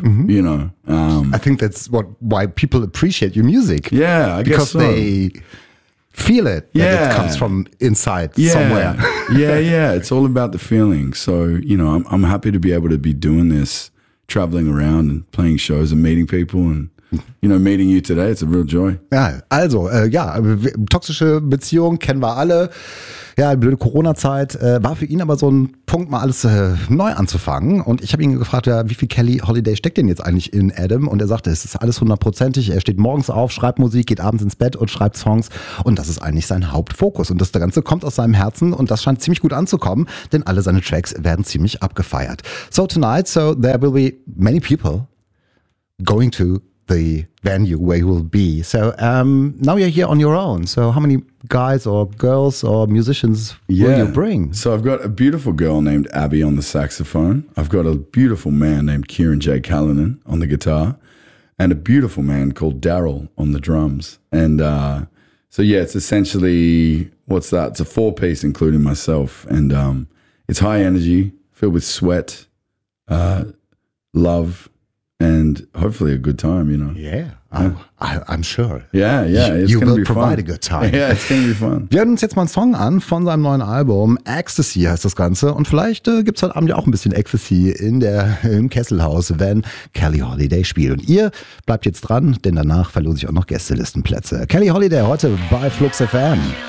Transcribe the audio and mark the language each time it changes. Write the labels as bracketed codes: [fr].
[en] I think that's why people appreciate your music. Yeah, I guess so. Because they feel it, yeah. That it comes from inside somewhere. yeah. It's all about the feeling. So, I'm happy to be able to be doing this, traveling around and playing shows and meeting people and, meeting you today. It's a real joy. [de] Ja, also, toxische Beziehung kennen wir alle. Ja, blöde Corona-Zeit war für ihn aber so ein Punkt, mal alles neu anzufangen. Und ich habe ihn gefragt, wie viel Kelly Holiday steckt denn jetzt eigentlich in Adam? Und er sagte, es ist alles hundertprozentig. Er steht morgens auf, schreibt Musik, geht abends ins Bett und schreibt Songs. Und das ist eigentlich sein Hauptfokus. Und das Ganze kommt aus seinem Herzen und das scheint ziemlich gut anzukommen, denn alle seine Tracks werden ziemlich abgefeiert. [en] So tonight, so there will be many people going to the venue where you will be. So now you're here on your own. So how many guys or girls or musicians will you bring? So I've got a beautiful girl named Abby on the saxophone. I've got a beautiful man named Kieran J. Callinan on the guitar and a beautiful man called Daryl on the drums. And it's essentially, what's that? It's a four-piece including myself. And it's high energy, filled with sweat, love, and hopefully a good time, I'm sure. Yeah, it's going to be fun. You will provide a good time. Yeah, it's going to be fun. [de] Wir hören uns jetzt mal einen Song an von seinem neuen Album. Ecstasy heißt das Ganze. Und vielleicht gibt es heute Abend ja auch ein bisschen Ecstasy im Kesselhaus, wenn Kelly Holiday spielt. Und ihr bleibt jetzt dran, denn danach verlose ich auch noch Gästelistenplätze. Kelly Holiday heute bei Flux FM.